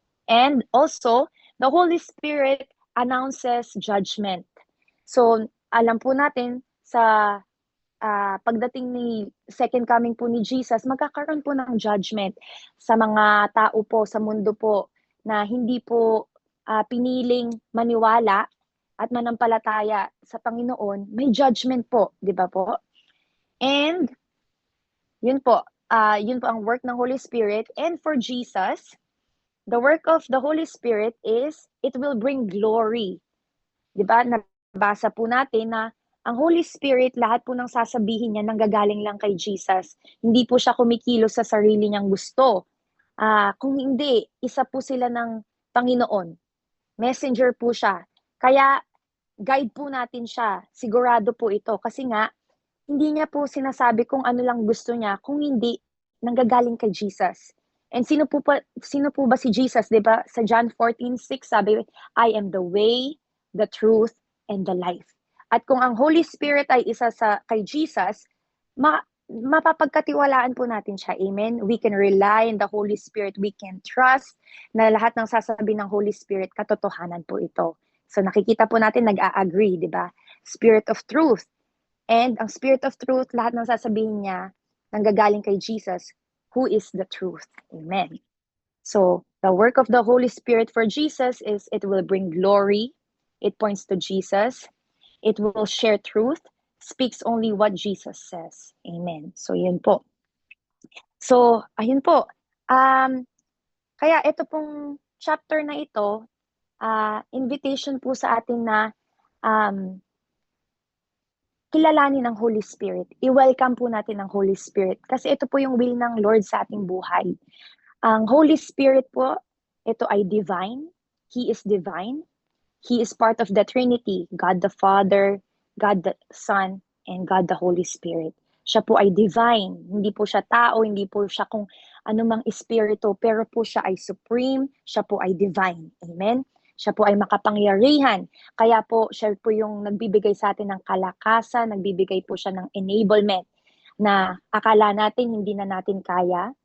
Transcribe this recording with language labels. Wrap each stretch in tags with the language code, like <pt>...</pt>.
<en>And also, the Holy Spirit announces judgment.</en> <tl>So, alam po natin sa pagdating ni second coming po ni Jesus, magkakaroon po ng judgment sa mga tao po sa mundo po na hindi po piniling maniwala at manampalataya sa Panginoon. May judgment po, di ba po? And yun po ang work ng Holy Spirit.</tl> <en>And for Jesus, the work of the Holy Spirit is it will bring glory.</en> <tl>Di ba? Nabasa po natin na ang Holy Spirit, lahat po ng sasabihin niya nanggagaling lang kay Jesus. Hindi po siya kumikilos sa sarili niyang gusto. Kung hindi, isa po sila ng Panginoon. Messenger po siya. Kaya guide po natin siya. Sigurado po ito. Kasi nga, hindi niya po sinasabi kung ano lang gusto niya, kung hindi, nanggagaling kay Jesus. And sino po ba si Jesus? Diba?</tl> <en>Sa John 14:6, sabi, I am the way, the truth, and the life.</en> <tl>At kung ang Holy Spirit ay isa kay Jesus, mapapagkatiwalaan po natin siya. Amen?</tl> <en>We can rely on the Holy Spirit.</en> <tl>We can trust na lahat ng sasabihin ng Holy Spirit, katotohanan po ito. So nakikita po natin, nag-a-agree, di ba? Spirit of truth.</tl> <en>And ang Spirit of truth, lahat ng sasabihin niya, nanggagaling kay Jesus, who is the truth. Amen. So the work of the Holy Spirit for Jesus is it will bring glory. It points to Jesus. It will share truth, speaks only what Jesus says.</en> <tl>Amen. So, yun po. So, ayun po. Kaya ito pong chapter na ito, invitation po sa atin na kilalanin ang Holy Spirit. I-welcome po natin ang Holy Spirit. Kasi ito po yung will ng Lord sa ating buhay. Ang Holy Spirit po, ito ay divine.</tl> <en>He is divine. He is part of the Trinity, God the Father, God the Son, and God the Holy Spirit.</en> <tl>Siya po ay divine. Hindi po siya tao, hindi po siya kung anumang espiritu, pero po siya ay supreme, siya po ay divine. Amen? Siya po ay makapangyarihan. Kaya po, siya po yung nagbibigay sa atin ng kalakasan, nagbibigay po siya ng enablement na akala natin hindi na natin kaya.</tl>